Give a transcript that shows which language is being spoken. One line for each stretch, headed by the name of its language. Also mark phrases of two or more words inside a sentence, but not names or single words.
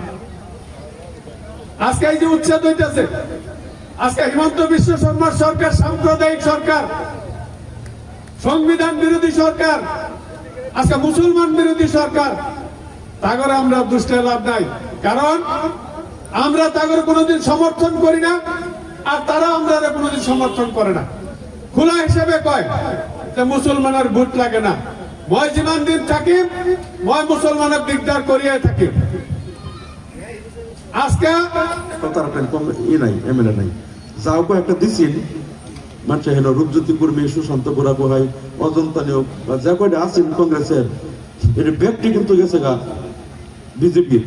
Bangla: আজকে এই যে উচ্ছেদ হইতেছে, আজকে হিমন্ত বিশ্ব শর্মার সরকার সাম্প্রদায়িক সরকার, সংবিধান বিরোধী সরকার, আজকে মুসলমান বিরোধী সরকার। তাগরে আমরা দুষ্টে লাভ নাই, কারণ আমরা তাগরে কোনোদিন সমর্থন করি না, আর তারা আমরা কোনোদিন সমর্থন করে না। খোলা হিসেবে কয় যে মুসলমানের ভোট লাগে না।
Assamese: মই যিমান দিন থাকিম, মই মুসলমানের দিকদার করিয়াই থাকিম।
Bangla: আজকে নাই এমএলএ নাই, যাও একটা দিছিল মানুষ হলো রূপজ্যোতি কর্মী, সুশান্ত বুড়া গোহাই, অজন্তা নিয়োগ যা কয়টা আছেন কংগ্রেসের, এর ব্যক্তি কিন্তু গেছে গা বিজেপির।